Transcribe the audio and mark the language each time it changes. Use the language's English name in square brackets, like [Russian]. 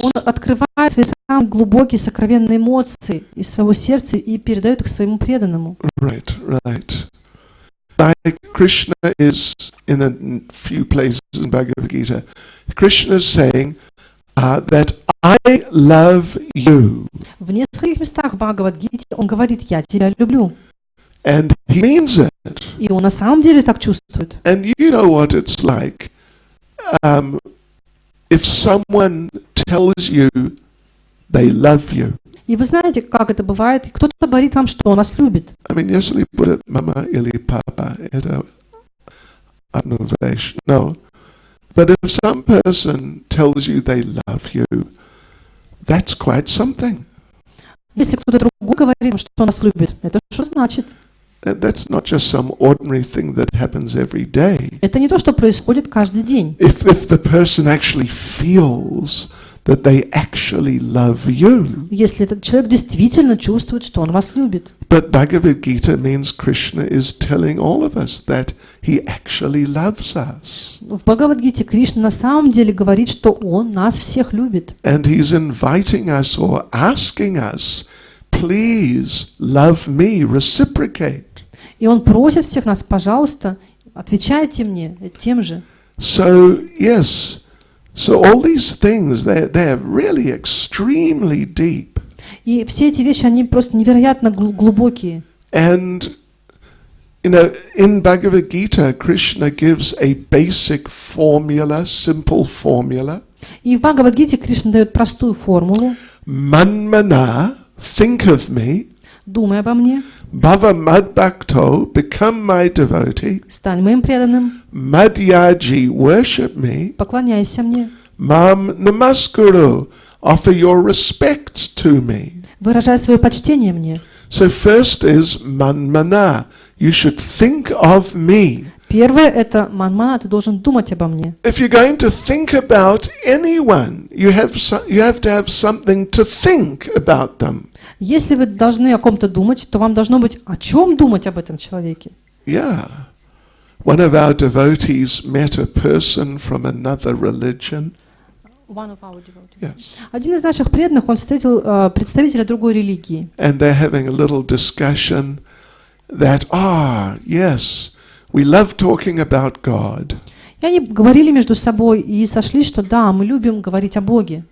[Russian] Он открывает свои самые глубокие сокровенные эмоции из своего сердца и передает их своему преданному. [English] Right. Like Krishna is in a few places in Bhagavad Gita. Krishna is saying that I love you. [Russian] В нескольких местах в Бхагавад-гите он говорит: «Я тебя люблю». [English] And he means it. [Russian] И он на самом деле так чувствует. [English] And you know what it's like. If someone tells you they love you. [Russian] И вы знаете, как это бывает. Кто-то говорит вам, что он вас любит. [English] I mean, [Russian] если будет мама или папа, это annutation. [English] No. But if some person tells you they love you, that's quite something. [Russian] Если кто-то другой говорит, что он вас любит, это что значит? [English] That's not just some ordinary thing that happens every day. [Russian] Это не то, что происходит каждый день. [English] If the person actually feels that they actually love you. [Russian] Если этот человек действительно чувствует, что он вас любит. [English] But Bhagavad Gita means Krishna is telling all of us that he actually loves us. [Russian] В Бхагавад-гите Кришна на самом деле говорит, что он нас всех любит. [English] And he's inviting us or asking us, please love me, reciprocate. [Russian] И он просит всех нас: пожалуйста, отвечайте мне тем же. [English] So, yes. So all these things, they're really extremely deep. [Russian] И все эти вещи, они просто невероятно глубокие. [English] And, you know, in Bhagavad Gita, Krishna gives a basic formula, simple formula. [Russian] И в Бхагавад-гите Кришна дает простую формулу. [English] Manmana, think of me. [Russian] Думай обо мне. [English] Bhava madbhakto, become my devotee. [Russian] Стань моим преданным. [English] Madhyaji, worship me. [Russian] Поклоняйся мне. [English] Mam namaskuru, offer your respects to me. [Russian] Выражай свое почтение мне. [English] So first is manmana. You should think of me. [Russian] Первое — это манмана, ты должен думать обо мне. [English] If you're going to think about anyone, you have to have something to think about them. [Russian] Если вы должны о ком-то думать, то вам должно быть о чем думать об этом человеке. [English] Yeah. One of our devotees met a person from another religion. Yes. [Russian] Один из наших преданных, он встретил представителя другой религии. [English] And they're having a little discussion that, yes, we love talking about God. [Russian] И они говорили между собой и сошлись, что да, мы любим говорить о Боге.